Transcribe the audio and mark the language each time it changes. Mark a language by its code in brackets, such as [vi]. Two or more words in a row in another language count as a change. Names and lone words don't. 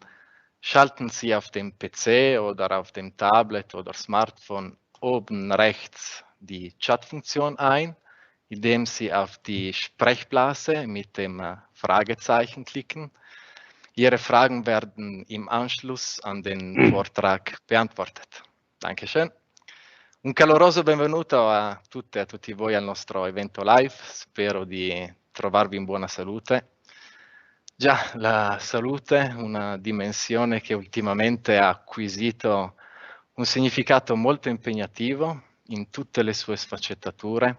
[de] Schalten Sie auf dem PC oder auf dem Tablet oder Smartphone oben rechts die Chatfunktion ein, indem Sie auf die Sprechblase mit dem Fragezeichen klicken. Ihre Fragen werden im Anschluss an den Vortrag beantwortet. Dankeschön. [it] Un caloroso benvenuto a tutte e a tutti voi al nostro evento live. Spero di trovarvi in buona salute. Già, la salute, una dimensione che ultimamente ha acquisito un significato molto impegnativo in tutte le sue sfaccettature.